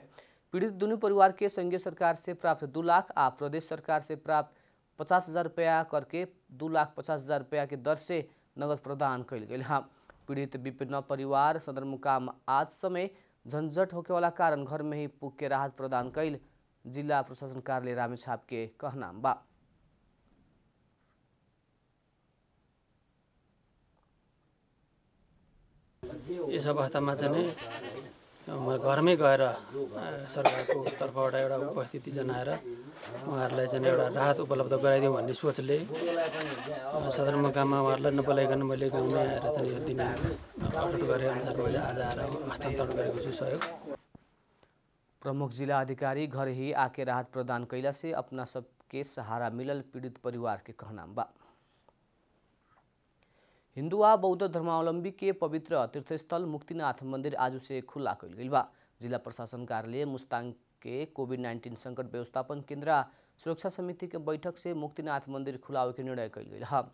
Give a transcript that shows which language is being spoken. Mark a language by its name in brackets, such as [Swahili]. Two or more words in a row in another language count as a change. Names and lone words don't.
[Bhojpuri] पीड़ित दोनों परिवार के संघीय सरकार से प्राप्त 2 लाख आ प्रदेश सरकार से प्राप्त 50,000 रुपया करके 2,50,000 रुपया के दर से नगद प्रदान कैल गई। पीड़ित विभिन्न परिवार सदरमुकाम आज समय झंझट होके वाला कारण घर में ही पुग के राहत प्रदान कैल जिला प्रशासन कार्यालय रामेछाप के कहना बा। [Nepali] यस अवस्थामा चाहिँ घरमै गएर सरकारको तर्फबाट एउटा उपस्थिति जनाएर उहाँहरूलाई चाहिँ एउटा राहत उपलब्ध गराइदिउँ भन्ने सोचले सदरमुकाममा उहाँहरूलाई नबोलाइकन मैले गाउँमै आएर चाहिँ यो दिन अपलोड गरेर मैले आज आएर हस्तान्तरण गरेको छु सहयोग। [Bhojpuri] प्रमुख जिला अधिकारी घर ही आके राहत प्रदान कैला से अपना सबके सहारा मिलल पीड़ित परिवार के कहना बा। हिंदू आ बौद्ध धर्मावलंबी के पवित्र तीर्थस्थल मुक्तिनाथ मंदिर आज से खुला कैल गई बा। जिला प्रशासन कार्यालय मुस्ताङ के कोविड-19 संकट व्यवस्थापन केन्द्र सुरक्षा समिति के बैठक से मुक्तिनाथ मंदिर खुलावे के निर्णय कैल गई है।